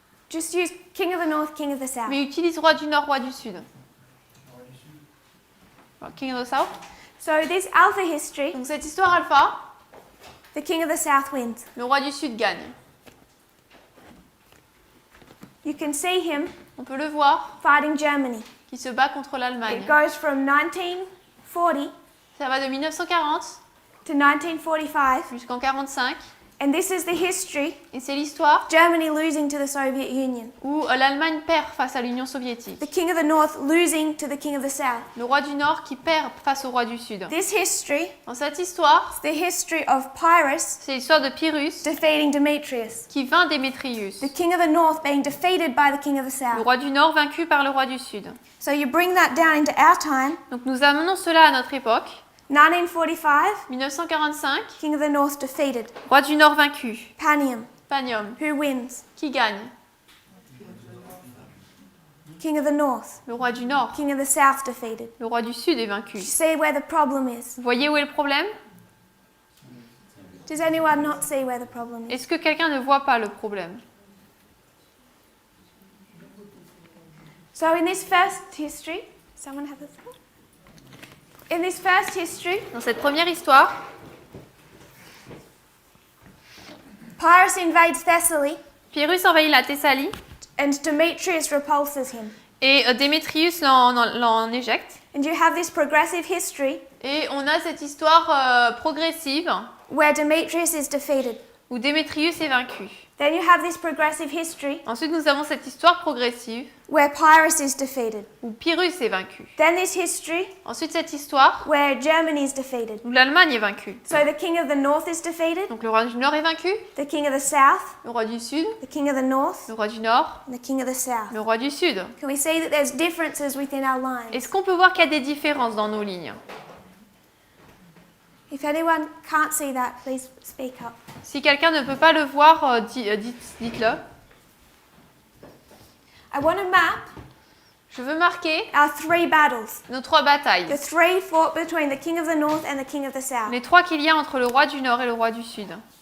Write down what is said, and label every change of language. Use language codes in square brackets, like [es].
[en] Just use King of the North, King of the South. [fr] Mais utilise roi du Nord, roi du Sud. [en] King of the South. So this alpha history, [fr] Donc cette histoire alpha, [en] the King of the South wins. [fr] le roi du Sud gagne. [en] You can see him [fr] On peut le voir, [en] fighting Germany. [fr] qui se bat contre l'Allemagne. [en] It goes from 1940 [fr] Ça va de 1940 [en] to 1945, [fr] jusqu'en 45. [en] and this is the history, [fr] Et c'est l'histoire [en] Germany losing to the Soviet Union. [fr] où l'Allemagne perd face à l'Union soviétique. [en] The King of the North losing to the King of the South. [fr] Le roi du Nord qui perd face au roi du Sud. [en] This history [fr] Dans cette histoire, [en] is the history of Pyrrhus [fr] c'est l'histoire de Pyrrhus [en] defeating Demetrius. [fr] qui vainc Démétrius. [en] The King of the North being defeated by the King of the [fr] Le [en] South. [fr] roi du Nord vaincu par le roi du Sud. [en] So you bring that down into our time. [fr] Donc nous amenons cela à notre époque. [en] 1945, [fr] 1945, [en] King of the North defeated. [fr] roi du Nord vaincu. [en] Panium, [fr] Panium, [en] who wins? [fr] qui gagne? [en] King of the North. [fr] Le roi du Nord. [en] King of the South defeated. [fr] Le roi du Sud est vaincu. [en] You see where the problem is? [fr] Vous voyez où est le problème? [en] Does anyone not see where the problem is? [fr] Est-ce que quelqu'un ne voit pas le problème? [en] So in this first history, someone have a thought? In this first history, [fr] Dans cette première histoire, [en] Pyrrhus invades Thessaly [fr] Pyrrhus envahit la Thessalie [en] and Demetrius repulses him. [fr] et Démétrius l'en éjecte. [en] And you have this progressive history [fr] Et on a cette histoire progressive [en] where Demetrius is defeated. [fr] où Démétrius est vaincu. [en] Then you have this progressive history [fr] Ensuite, nous avons cette histoire progressive [en] where Pyrrhus is defeated. [fr] où Pyrrhus est vaincu. [en] Then this history [fr] Ensuite, cette histoire [en] where Germany is defeated. [fr] où l'Allemagne est vaincue. [en] So the King of the North is defeated, [fr] Donc le roi du Nord est vaincu, [en] the King of the South, [fr] le roi du Sud, [en] the King of the North, [fr] le roi du Nord, [en] and the King of the South. [fr] le roi du Sud. [en] Can we see that there's differences within our lines? [fr] Est-ce qu'on peut voir qu'il y a des différences dans nos lignes? [en] If anyone can't see that, please speak up. [fr] Si quelqu'un ne peut pas le voir, dites-le. [en] I want to map [fr] Je veux marquer [en] our three battles. [fr] nos trois batailles. [en] The three fought between the King of the North and the King of the South. [fr] Les trois qu'il y a entre le roi du Nord et le roi du Sud.